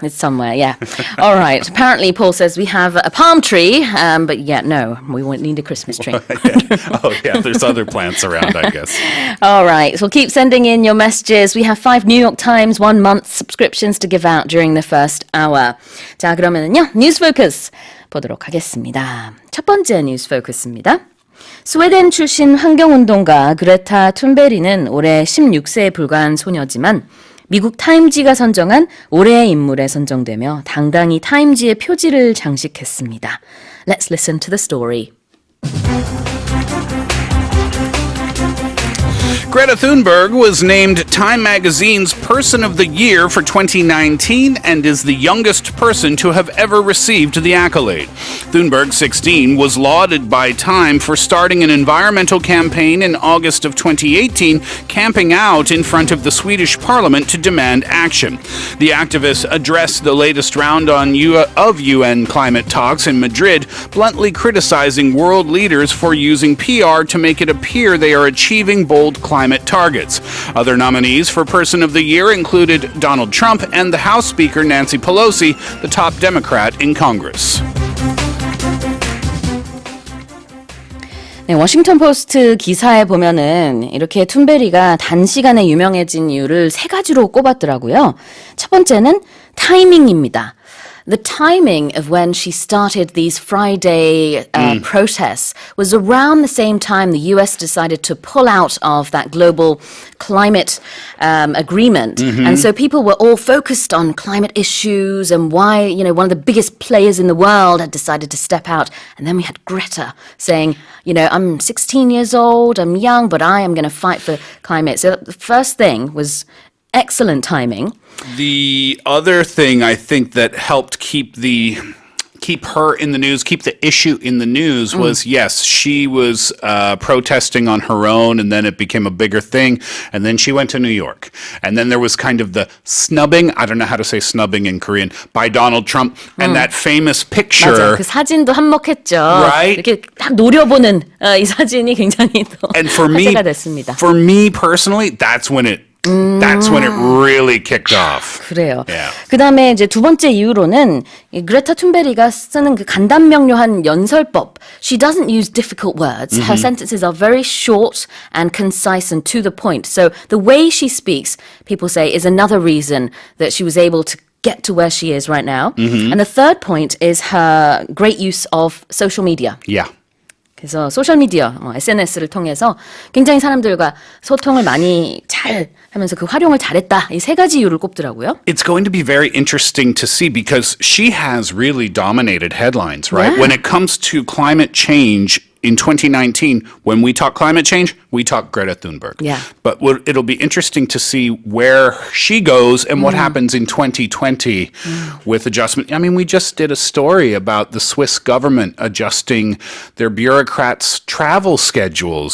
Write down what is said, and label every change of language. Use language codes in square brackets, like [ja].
[en] It's somewhere, yeah. All right. Apparently, Paul says we have a palm tree, but yeah, no, we won't need a Christmas tree. Oh, yeah, there's other plants around, I guess. All right. So keep sending in your messages. We have 5 New York Times 1-month subscriptions to give out during the first hour. [ko] 자, 그러면은요, 뉴스 포커스 보도록 하겠습니다. 첫 번째 뉴스 포커스입니다. 스웨덴 출신 환경운동가 그레타 툰베리는 올해 16세에 불과한 소녀지만 미국 타임지가 선정한 올해의 인물에 선정되며 당당히 타임지의 표지를 장식했습니다. [en] Let's listen to the story. Greta Thunberg was named Time Magazine's Person of the Year for 2019 and is the youngest person to have ever received the accolade. Thunberg, 16, was lauded by Time for starting an environmental campaign in August of 2018, camping out in front of the Swedish parliament to demand action. The activist addressed the latest round of UN climate talks in Madrid, bluntly criticizing world leaders for using PR to make it appear they are achieving bold climate targets. Other nominees for Person of the Year included Donald Trump and the House Speaker Nancy Pelosi, the top Democrat in Congress. [ko] 네, 워싱턴 포스트 기사에 보면은 이렇게 툰베리가 단시간에 유명해진 이유를 3가지로 꼽았더라고요. 첫 번째는 타이밍입니다. [en] The timing of when she started these Friday protests was around the same time the US decided to pull out of that global climate agreement. And so people were all focused on climate issues and why, you know, one of the biggest players in the world had decided to step out. And then we had Greta saying, you know, I'm 16 years old, I'm young, but I am going to fight for climate. So the first thing was excellent timing. The other thing I think that helped keep her in the news, keep the issue in the news was, yes, she was protesting on her own, and then it became a bigger thing, and then she went to New York. And then there was kind of the snubbing, I don't know how to say snubbing in Korean, by Donald Trump, and that famous picture. [ko] 맞아요. 그 사진도 한몫했죠. [en] Right? [ko] 이렇게 딱 노려보는 이 사진이 굉장히 또 [en] And for [ko] 화제가 됐습니다. [en] for me personally, that's when it really kicked off. [ko] 그래요. [en] Yeah. [ko] 그다음에 이제 두 번째 이유로는 이 그레타 툰베리가 쓰는 그 간단명료한 연설법. [en] She doesn't use difficult words. Her sentences are very short and concise and to the point. So the way she speaks, people say, is another reason that she was able to get to where she is right now. And the third point is her great use of social media. Yeah. [ko] 그래서 소셜미디어, SNS를 통해서 굉장히 사람들과 소통을 많이 잘 하면서 그 활용을 잘했다. 이 세 가지 이유를 꼽더라고요. [en] It's going to be very interesting to see because she has really dominated headlines, right? Yeah. When it comes to climate change in 2019, when we talk climate change, we talk Greta Thunberg. Yeah. But it'll be interesting to see where she goes and what happens in 2020 with adjustment. I mean, we just did a story about the Swiss government adjusting their bureaucrats' travel schedules.